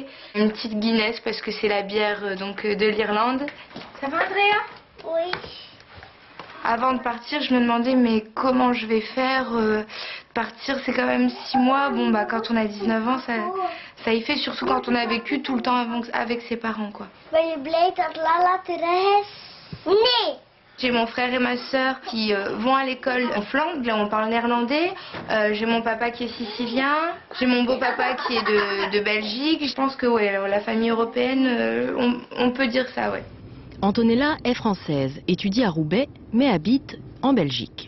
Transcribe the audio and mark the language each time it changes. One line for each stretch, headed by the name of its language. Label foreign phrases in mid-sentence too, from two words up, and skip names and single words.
French: Une petite Guinness parce que c'est la bière donc, de l'Irlande. Ça va Andrea? Oui. Avant de partir je me demandais mais comment je vais faire partir, c'est quand même 6 mois. Bon bah quand on a 19 ans ça y fait, surtout quand on a vécu tout le temps avec ses parents quoi.
Dutch: Ben je blij dat Lala terug is? Nee!
French: J'ai mon frère et ma sœur qui vont à l'école en Flandre, là on parle néerlandais. J'ai mon papa qui est sicilien, j'ai mon beau-papa qui est de Belgique. Je pense que ouais, la famille européenne, on peut dire ça, ouais. Antonella est française, étudie à Roubaix, mais habite en Belgique.